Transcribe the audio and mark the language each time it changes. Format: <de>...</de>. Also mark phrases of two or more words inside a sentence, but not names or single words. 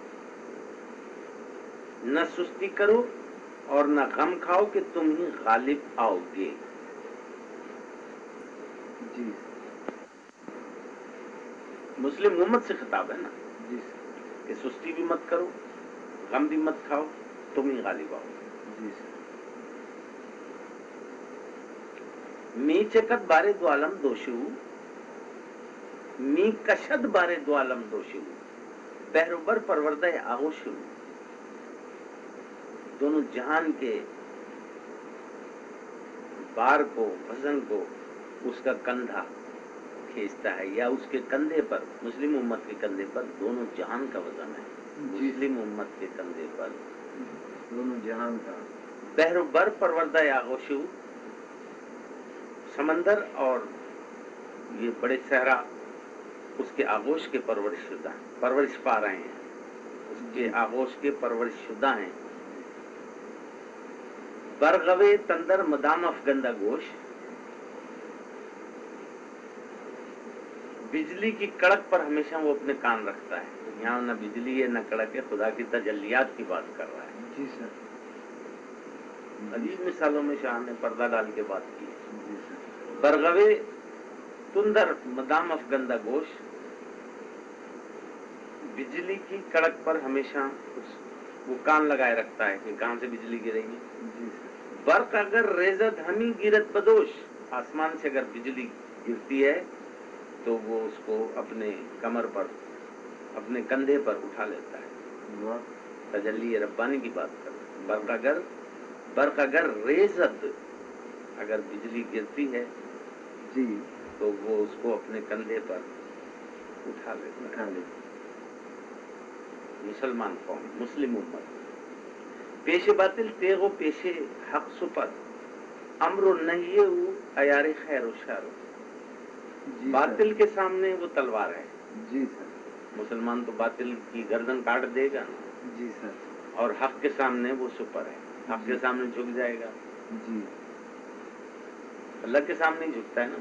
<ur>نہ سستی کرو اور نہ غم کھاؤ کہ تم ہی غالب آؤ گے. جی. مسلم امت سے خطاب ہے نا. جی. کہ سستی بھی مت کرو غم بھی مت کھاؤ تم ہی غالب آؤ. جی.</ur> <fa>می چکت بارے دو عالم دوشو می کشد بارے دو عالم دوشو بہروبر پروردہ آغوشو.</fa> <ur>دونوں جہان کے بار کو وزن کو اس کا کندھا کھینچتا ہے یا اس کے کندھے پر مسلم امت کے کندھے پر دونوں جہان کا وزن ہے. مسلم امت کے کندھے پر دونوں جہان کا.</ur> <fa>بہروبر پروردہ آغوشو</fa> <ur>سمندر اور یہ بڑے صحرا اس کے آغوش کے پرورش پا رہے ہیں. اس کے آغوش کے پرورش شدہ ہیں.</ur> <fa>برغوے تندر مدام افگندہ گوش،</fa> <ur>بجلی کی کڑک پر ہمیشہ وہ اپنے کان رکھتا ہے. یہاں نہ بجلی ہے نہ کڑک ہے، خدا کی تجلیات کی بات کر رہا ہے. جی سر. عجیب مثالوں میں شاہ نے پردہ ڈال کے بات کی ہے. جی سر.</ur> <fa>برغوے تندر مدام افگندہ گوش،</fa> <ur>بجلی کی کڑک پر ہمیشہ وہ کان لگائے رکھتا ہے کہ کہاں سے بجلی گرے گی. جی سر.</ur> <fa>برق اگر ریزت ہمی گرت بدوش،</fa> <ur>آسمان سے اگر بجلی گرتی ہے تو وہ اس کو اپنے کمر پر، اپنے کندھے پر اٹھا لیتا ہے. واہ. تجلی ربانی کی بات کر.</ur> <fa>برق اگر ریزت،</fa> <ur>اگر بجلی گرتی ہے جی تو وہ اس کو اپنے کندھے پر اٹھا لیتا ہے. اٹھا لے. مسلمان قوم، مسلم امت،</ur> <fa>پیش باطل تیغ و پیش حق سپر، امر و نہی او عیار خیر و شر.</fa> <ur>جی باطل سر. کے سامنے وہ تلوار ہے. جی سر. مسلمان تو باطل کی گردن کاٹ دے گا نا. جی سر. اور حق کے سامنے وہ سپر ہے. حق کے سامنے جھک جائے گا. جی. اللہ کے سامنے ہی جھکتا ہے نا.</ur>